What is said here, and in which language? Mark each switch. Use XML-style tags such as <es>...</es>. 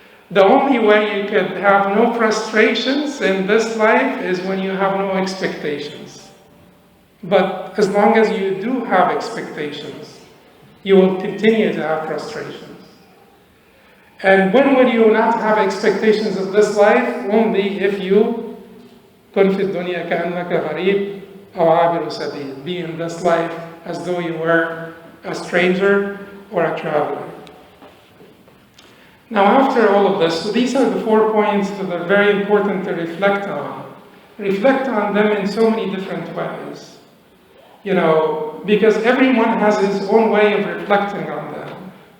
<en>The only way you could have no frustrations in this life is when you have no expectations. But as long as you do have expectations, you will continue to have frustrations. And when will you not have expectations of this life? Only if you</en> <ar>كن في الدنيا كأنك غريب أو عابر سبيل.</ar> <en>Be in this life as though you were a stranger or a traveler. Now, after all of this, so these are the 4 points that are very important to reflect on. Reflect on them in so many different ways. You know, because everyone has his own way of reflecting on them.</en>